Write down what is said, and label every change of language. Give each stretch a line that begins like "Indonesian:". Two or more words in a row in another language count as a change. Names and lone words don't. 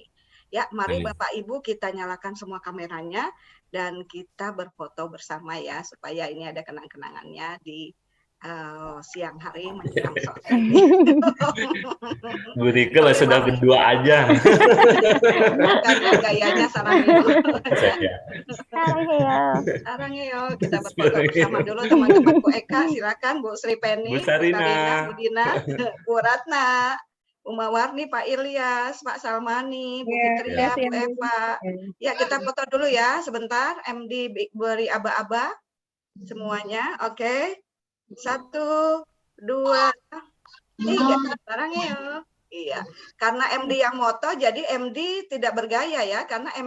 Indonesian: Ya, mari Bapak Ibu kita nyalakan semua kameranya dan kita berfoto bersama ya, supaya ini ada kenang-kenangannya di siang hari menjelang sore. Bu Rike lah sudah berdua aja. Karena gayanya sarangnya. Sarangnya. Kita berfoto bersama dulu teman-teman. Bu Eka silakan, Bu Sri Penny, Bu Sarina, Bu Dina, Bu Ratna, Bu Mawarni, Pak Ilyas, Pak Salmani, Bu Fitria, Bu Eva. Ya, kita foto dulu ya sebentar. MD beri aba-aba semuanya. Oke. 1, 2, 3. Sarangnya ya. Iya, karena MD yang moto, jadi MD tidak bergaya ya, karena MD.